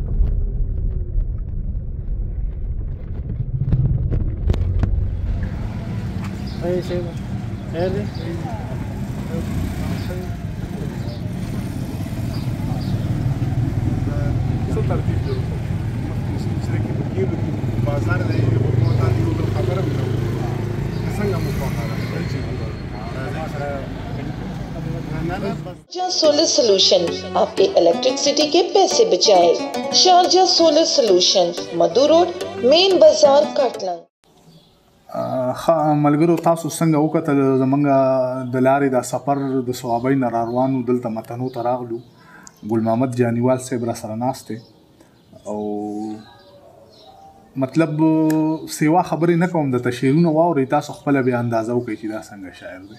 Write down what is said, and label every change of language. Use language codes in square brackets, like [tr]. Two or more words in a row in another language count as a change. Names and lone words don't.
[ps] ترتیب دی بازار دی، خبره مې څنګه مو [ur] شارجہ سولر سولوشن آپ کے الیکٹریسٹی کے پیسے بچائے. शारजा सोलर सोल्यूशन, मधु रोड, मेन बाजार, काटलंग। [ps] ملګرو تاسو څنګه وکتل زمونږ د لارې دا سفر د صوابۍ نه را روان وو، دلته متنو ته راغلو. ګل محمد جانیوال صاحب را سره ناست دی او مطلب سیوا خبرې نه کوم، درته شعرونه واورئ، تاسو خپله بیا اندازه وکړئ چې دا څنګه شاعر دی.